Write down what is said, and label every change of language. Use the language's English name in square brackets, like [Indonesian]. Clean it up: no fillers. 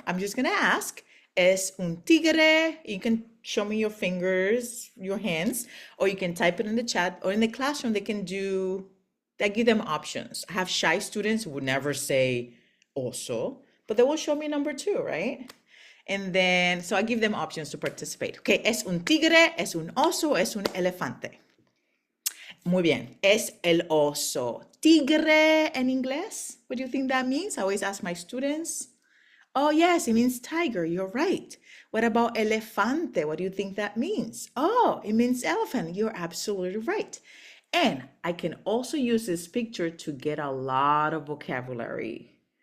[English] I'm just gonna ask, [Spanish] es un tigre? [English] You can show me your fingers, your hands, or you can type it in the chat, or in the classroom, I give them options. I have shy students who would never say oso, but they will show me number 2, right? And then, so I give them options to participate. [Spanish] Okay, es un tigre, es un oso, es un elefante. Muy bien. Es el oso tigre en inglés? [English] What do you think that means? I always ask my students. Oh, yes, it means tiger. You're right. What about elefante? What do you think that means? Oh, it means elephant. You're absolutely right. And I can also use this picture to get a lot of vocabulary.